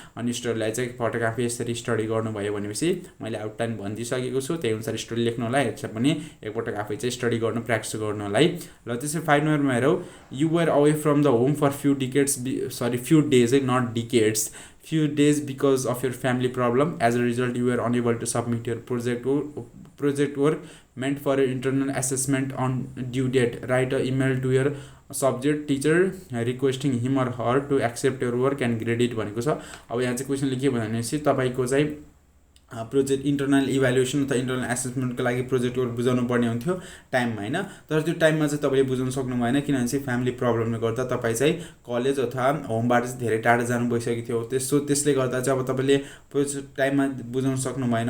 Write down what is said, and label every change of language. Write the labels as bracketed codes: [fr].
[ne] अनि स्टोरीलाई चाहिँ पटक आफै यसरी स्टडी गर्नुभयो भनेपछि मैले आउटलाइन भनिदिइसकेको छु, त्यही अनुसार स्टोरी लेख्नु होला। यसलाई पनि एकपटक आफै चाहिँ स्टडी गर्नु, प्र्याक्टिस गर्नु होला है। र त्यसरी 5 नम्बरमा हेरौँ, [en] You were away from the home for few days not decades, few days because of your family problem. As a result, you were unable to submit your project work meant for your internal assessment on due date. Write an email to your subject teacher requesting him or her to accept your work and grade it [ne] भनेको छ। अब यहाँ चाहिँ क्वेसनले के भन्यो भनेपछि तपाईँको चाहिँ प्रोजेक्ट इन्टरनल इभ्यालुएसन अथवा इन्टरनल एसेसमेन्टको लागि प्रोजेक्ट वर्क बुझाउनु पर्ने हुन्थ्यो टाइममा होइन। तर त्यो टाइममा चाहिँ तपाईँले बुझाउन सक्नु भएन, किनभने चाहिँ फ्यामिली प्रब्लमले गर्दा तपाईँ चाहिँ कलेज अथवा होमबाट चाहिँ धेरै टाढा जानु भइसकेको थियो। त्यसले गर्दा चाहिँ अब तपाईँले प्रोजेक्ट टाइममा बुझाउन सक्नु भएन।